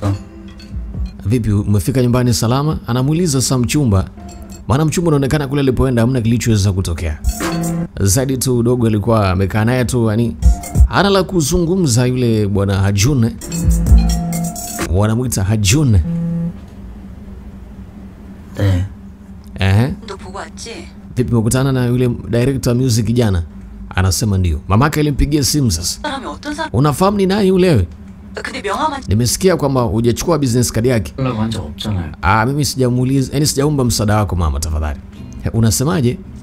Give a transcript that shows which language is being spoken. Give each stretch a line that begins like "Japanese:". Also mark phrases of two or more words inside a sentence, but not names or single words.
Swahili: Vipi umefika nyumbani salama? Anamuuliza Sam mchumba. Maana mchumba anaonekana kule alipoenda hamna kilichoweza kutokea. Zaidi tu dogo alikuwa amekaa naye tu, yani hana la kuzungumza yule bwana Hajun. Wanamuita Hajun.
Korean: 너 보고 왔지?
Swahili: Vipi umekutana na yule director wa music jana? Anasema ndio. Mamake alimpigia simu sasa. Unafahamu ni nani yule wewe? Nimesikia kwamba hujachukua
English: business card
Swahili: yake. Mimi sijamuuliza, yani sijaomba msaada wako mama, tafadhali. Unasemaje?